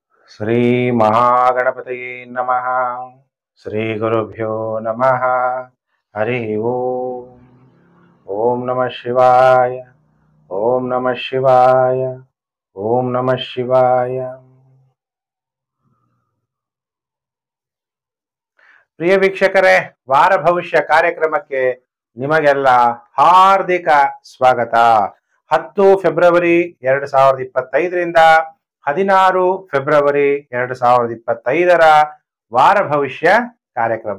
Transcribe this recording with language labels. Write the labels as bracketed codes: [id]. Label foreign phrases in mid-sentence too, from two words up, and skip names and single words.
[sa] ಶ್ರೀ ಮಹಾಗಣಪತಿಯೇ ನಮಃ. ಶ್ರೀ ಗುರುಭ್ಯೋ ನಮಃ. ಹರಿ ಓಂ. ಓಂ ನಮಃ ಶಿವಾಯ. ಓಂ ನಮಃ ಶಿವಾಯ. ಓಂ ನಮಃ ಶಿವಾಯ. [kn] ಪ್ರಿಯ ವೀಕ್ಷಕರೇ, ವಾರ ಭವಿಷ್ಯ ಕಾರ್ಯಕ್ರಮಕ್ಕೆ ನಿಮಗೆಲ್ಲ ಹಾರ್ದಿಕ ಸ್ವಾಗತ. 10 ಫೆಬ್ರವರಿ 2025ರಿಂದ 16 ಫೆಬ್ರವರಿ 2025ರ ವಾರ ಭವಿಷ್ಯ ಕಾರ್ಯಕ್ರಮ.